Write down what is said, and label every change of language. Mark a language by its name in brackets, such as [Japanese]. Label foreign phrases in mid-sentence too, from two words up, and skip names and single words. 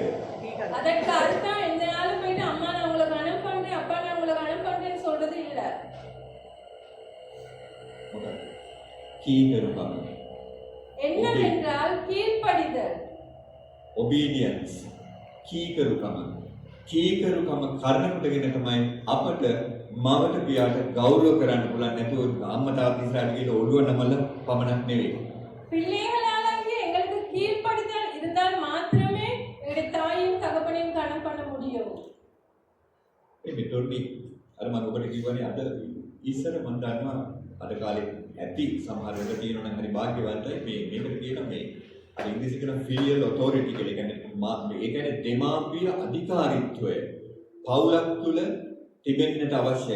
[Tamil] அதற்கு அர்த்தம் எந்த நாளும் போயிட்டு அம்மா நான் உங்களை கனம் பண்றேன், அப்பா நான் உங்களை கனம் பண்றேன்னு சொல்றது இல்ல. [Sinhala] මොකක්ද? කීකරුකම. [Tamil] என்னவென்றால் கீழ்ப்படிதல். [English] obedience. [Sinhala] කීකරුකම. කීකරුකම කරනකොටගෙන තමයි අපට මවට පියාට ගෞරව කරන්න පුළුවන්. නැතුව අම්මා තාත්තා ඉස්සරහට ගිහලා ඔළුව නමල පමණක් නෙවෙයි. [Tamil] பிள்ளைகளாகிய எங்களுக்கு கீழ்ப்படிதல் இருந்தால் மாத்திரமே எங்களுடைய தாயும் தகப்பனையும் கனம் பண்ண முடியும். [Sinhala] මේ මෙතොඩි අර මම ඔබට කිව්වනේ අද ඉස්සර මම දන්නවා අද කාලේ ඇති සමහර වෙලාවට තියෙනවා නම් හරි වාක්‍යවන්තයි මේකට කියන මේ අර ඉංග්‍රීසි කියන [English] filial authority [Sinhala] කියලා. ඒ කියන්නේ දෙමාපිය අධිකාරීත්වය පවුලක් තුල තිබෙන්නට අවශ්‍යයි.